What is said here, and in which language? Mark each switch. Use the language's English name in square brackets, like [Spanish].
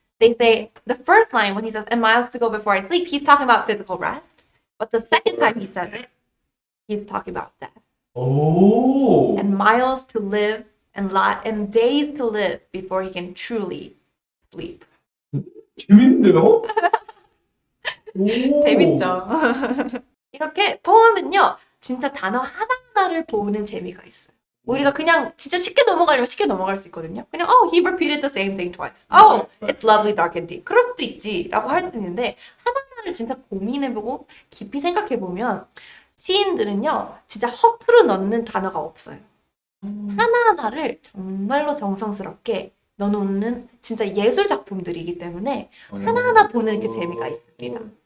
[English] They say the first line when he says, and miles to go before I sleep, he's talking about physical rest. But the second time he says it, he's talking about death. Oh! And miles to live and days to live before he can truly sleep. [Korean] 재밌는데요? 오. 재밌죠? 이렇게 포함은요, 진짜 단어 하나하나를 보는 재미가 있어요. 우리가 그냥 진짜 쉽게 넘어가려면 쉽게 넘어갈 수 있거든요. [English] 그냥 he repeated the same thing twice. It's lovely, dark and deep. [Korean] 그럴 수도 있지 라고 할 수 있는데 하나하나를 진짜 고민해보고 깊이 생각해보면 시인들은요, 진짜 허투루 넣는 단어가 없어요. 하나하나를 정말로 정성스럽게 넣어놓는 진짜 예술 작품들이기 때문에 하나하나 보는 그 재미가 있습니다.